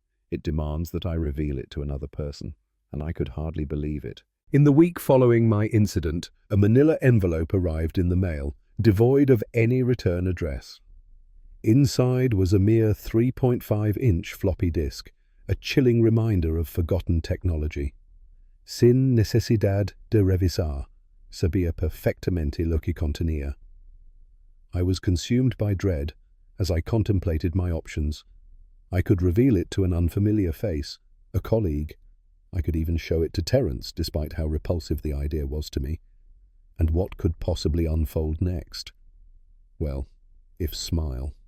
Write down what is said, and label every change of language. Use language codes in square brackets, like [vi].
[en] It demands that I reveal it to another person, and I could hardly believe it. In the week following my incident, a manila envelope arrived in the mail, devoid of any return address. Inside was a mere 3.5-inch floppy disk, a chilling reminder of forgotten technology. [es] Sin necesidad de revisar, sabía perfectamente lo que contenía. [en] I was consumed by dread as I contemplated my options. I could reveal it to an unfamiliar face, a colleague. I could even show it to Terence, despite how repulsive the idea was to me. And what could possibly unfold next? Well, if Smile.